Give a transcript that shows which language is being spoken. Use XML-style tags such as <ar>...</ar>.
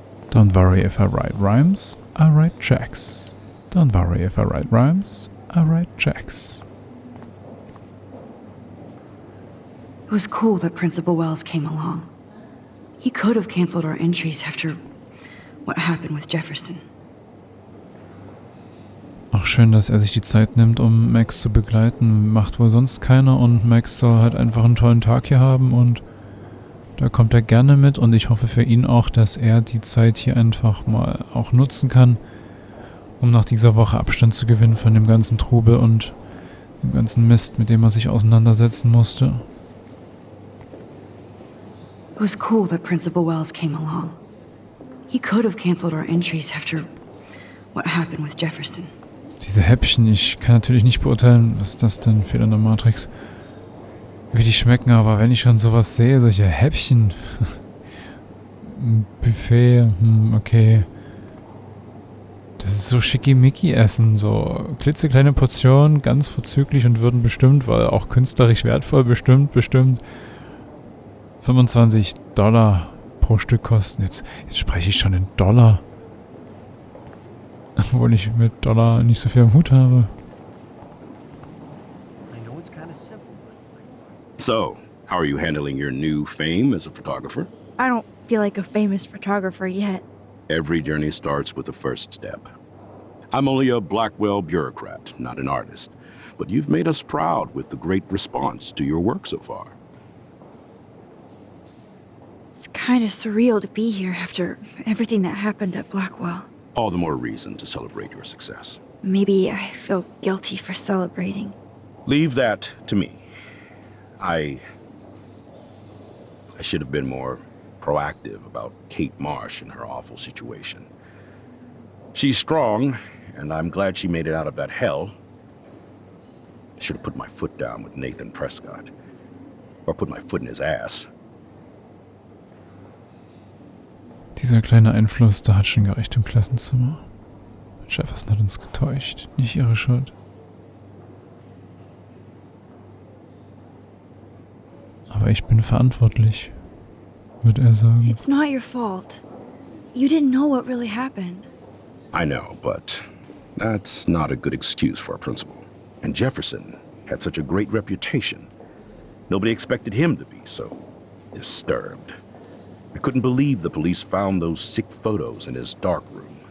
<en>Don't worry if I write rhymes, I write checks. Don't worry if I write rhymes, I write checks. It was cool that Principal Wells came along. He could have canceled our entries after what happened with Jefferson.</en> <de>Auch schön, dass er sich die Zeit nimmt, um Max zu begleiten. Macht wohl sonst keiner und Max soll halt einfach einen tollen Tag hier haben und da kommt er gerne mit und ich hoffe für ihn auch, dass er die Zeit hier einfach mal auch nutzen kann, um nach dieser Woche Abstand zu gewinnen von dem ganzen Trubel und dem ganzen Mist, mit dem er sich auseinandersetzen musste.</de> <en>It was cool that Principal Wells came along. He could have canceled our entries after what happened with Jefferson.</en> <de>Diese Häppchen, ich kann natürlich nicht beurteilen, was ist das denn, Fehler in der Matrix, wie die schmecken, aber wenn ich schon sowas sehe, solche Häppchen, Buffet, okay, das ist so schickimicki-Essen, so klitzekleine Portionen, ganz vorzüglich und würden bestimmt, weil auch künstlerisch wertvoll, bestimmt $25 pro Stück kosten. Jetzt spreche ich schon in Dollar. Obwohl ich mit Dollar nicht so viel am Hut habe.</de> <en>So, how are you handling your new fame as a photographer? I don't feel like a famous photographer yet. Every journey starts with the first step. I'm only a Blackwell bureaucrat, not an artist. But you've made us proud with the great response to your work so far. It's kind of surreal to be here after everything that happened at Blackwell. All the more reason to celebrate your success. Maybe I feel guilty for celebrating. Leave that to me. I should have been more proactive about Kate Marsh and her awful situation. She's strong, and I'm glad she made it out of that hell. I should have put my foot down with Nathan Prescott. Or put my foot in his ass.</en> <de>Dieser kleine Einfluss, da hat schon gereicht im Klassenzimmer. Jefferson hat uns getäuscht, nicht ihre Schuld. Aber ich bin verantwortlich, würde er sagen.</de> <en>It's not your fault. You didn't know what really happened. I know, but that's not a good excuse for a principal. And Jefferson had such a great reputation. Nobody expected him to be so disturbed. I couldn't believe the police found those sick photos in his darkroom.</en>